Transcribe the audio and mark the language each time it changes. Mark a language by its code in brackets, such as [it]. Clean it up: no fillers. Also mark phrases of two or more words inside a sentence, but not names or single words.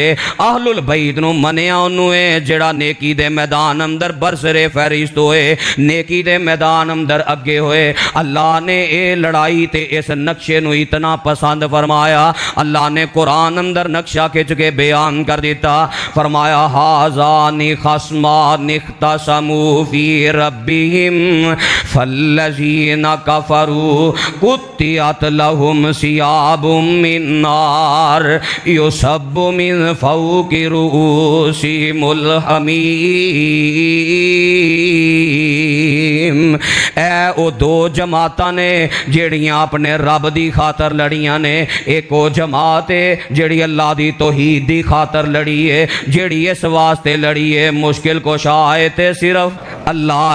[pa] اہل البیت نوں منیا انہوں نے جیہڑا نیکی دے میدان اندر برسرِ فہرست ہوئے، نیکی دے میدان اندر اگے ہوئے. اللہ نے یہ لڑائی تے اس نقشے نوں اتنا پسند فرمایا، اللہ نے قرآن اندر نقشہ کھچ کے بیان کر دتا. [ar] فرمايا هذان خصمان اختصموا في ربهم فالذين كفروا قطعت لهم ثياب من نار يصب من فوق رؤوسهم الحميم. [pa] اے او دو جماعتاں نے جیہڑیاں اپنے رب دی خاطر لڑیاں نے. اک او جماعت ہے جیہڑی اللہ دی توحید دی خاطر لڑی ہے، جیہڑی اس واسطے لڑی ہے مشکل کشا ہے تے صرف اللہ